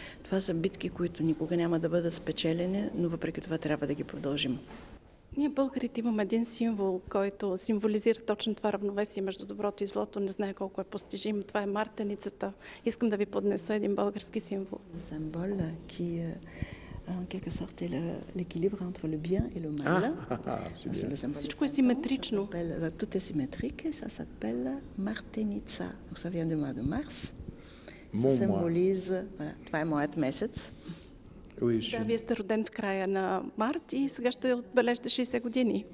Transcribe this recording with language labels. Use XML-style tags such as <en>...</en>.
<bg>Това са битки, които никога няма да бъдат спечелени, но въпреки това трябва да ги продължим. Ние българите имаме един символ, който символизира точно това равновесие между доброто и злото. Не знае колко е постижим. Това е мартеницата. Искам да ви поднеса един български символ.</bg> <fr>Символ, qui en quelque sorte est l'équilibre entre le bien et le mal.</fr> <bg>Всичко е симетрично.</bg> <fr>Tout est symétrique et ça s'appelle Martenica. Donc ça vient du mois de mars. Ça symbolise, voilà,</fr> <bg>това е моят месец. Да, вие сте роден в края на март и сега ще отбележите 60 години.</bg>